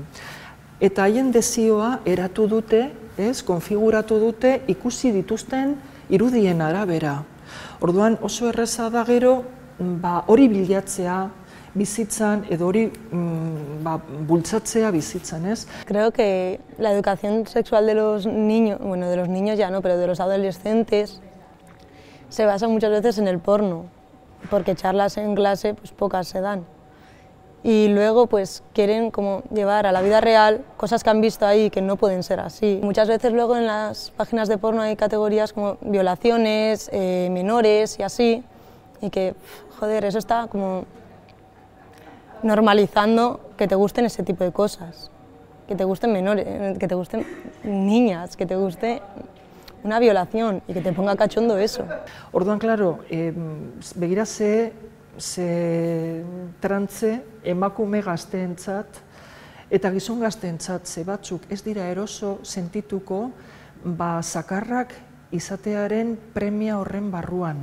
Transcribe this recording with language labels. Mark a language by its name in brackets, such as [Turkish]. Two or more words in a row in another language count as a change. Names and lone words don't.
[Basque] Eta haien dezioa eratu dute, konfiguratu dute, ikusi dituzten irudien arabera. Orduan oso erreza da gero, hori bilatzea bizitzan edo hori bultzatzea bizitzan, ez? [Spanish] Creo que la educación sexual de los niños, bueno, de los niños ya no, pero de los adolescentes, se basa muchas veces en el porno, porque charlas en clase pues pocas se dan. Y luego pues quieren como llevar a la vida real cosas que han visto ahí que no pueden ser así. Muchas veces luego en las páginas de porno hay categorías como violaciones, menores y así, y que, joder, eso está como normalizando que te gusten ese tipo de cosas, que te gusten menores, que te gusten niñas, que te guste una violación y que te ponga cachondo eso. [Basque] Orduan, claro, begira ze trantze emakume gazteentzat eta gizon gazteentzat ze batzuk ez dira eroso sentituko zakarrak izatearen premia horren barruan.